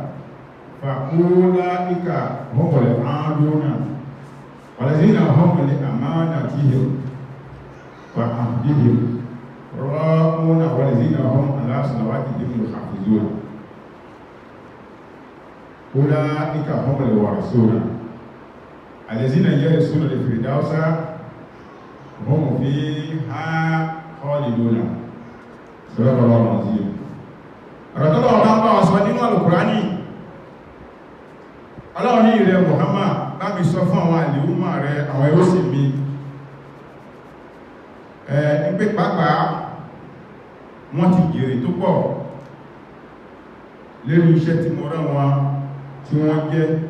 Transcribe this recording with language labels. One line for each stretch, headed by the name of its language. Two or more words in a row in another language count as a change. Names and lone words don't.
Arabic: فأولئك هم العادون والذين هم لأمانتهم وعهدهم راءون والذين هم على صلواتهم يحافظون أولئك هم الوارثون الذين يرثون الفردوس هم فيها خالدون. صدق الله العظيم.
Yoruba: ọ̀rọ̀ tó lọ́wọ́ bá ń bá wa sọ nínú Al-Qur'ani, Ọlọ́run ní ìrẹ Muhammad bá mi sọ fún àwọn àlèúmà rẹ, àwọn ẹrúsìn mi nígbé pàápàá wọ́n ti jèrè tó pọ̀ lérí iṣẹ́ tí mo rán wọn tí wọ́n jẹ́.